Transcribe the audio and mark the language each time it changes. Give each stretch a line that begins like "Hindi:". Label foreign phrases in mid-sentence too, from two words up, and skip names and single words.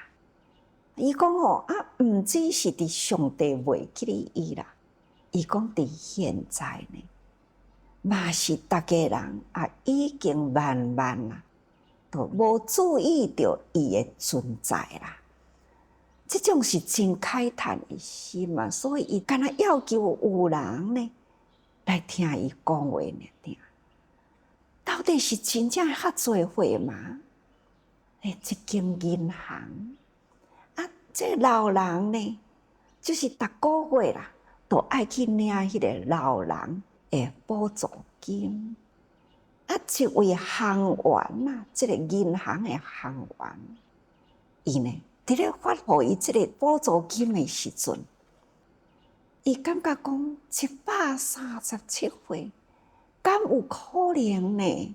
Min Nan Chinese: 伊讲吼啊，毋只是伫上帝袂记哩伊啦，伊讲伫现在呢，嘛是大家人啊，已经慢慢啊，都无注意到伊的存在啦。这种是真慨叹的心嘛，所以伊敢若要求有人呢来听伊讲话呢，听到底是真正遐侪岁吗？一间银行啊，这老人呢，就是逐个月啦，都爱去领迄个老人的补助金。啊，一位行员呐，这个银行的行员，伊呢，伫咧发互伊这个补助金的时阵，伊感觉讲137岁，敢有可能呢？